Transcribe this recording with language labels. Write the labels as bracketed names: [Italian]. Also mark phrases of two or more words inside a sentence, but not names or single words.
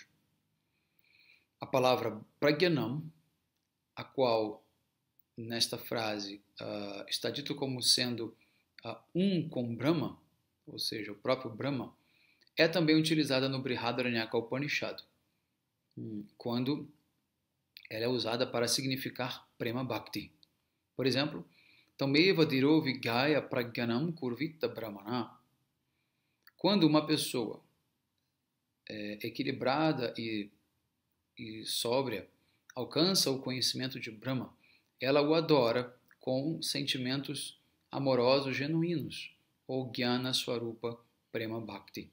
[Portuguese] A palavra Pragyanam, a qual nesta frase está dito como sendo um com Brahma, ou seja, o próprio Brahma, é também utilizada no Brihadaranyaka Upanishad, quando ela é usada para significar [Sanskrit] प्रेम भक्ति. [Portuguese] Por exemplo, [Sanskrit] तमेव दिरो विगय प्रज्ञानं कुर्वीत ब्रह्मणा. [Portuguese] Quando uma pessoa equilibrada e sóbria alcança o conhecimento de Brahma, ela o adora com sentimentos amorosos genuínos, ou [Sanskrit] ज्ञान स्वरूप प्रेम भक्ति.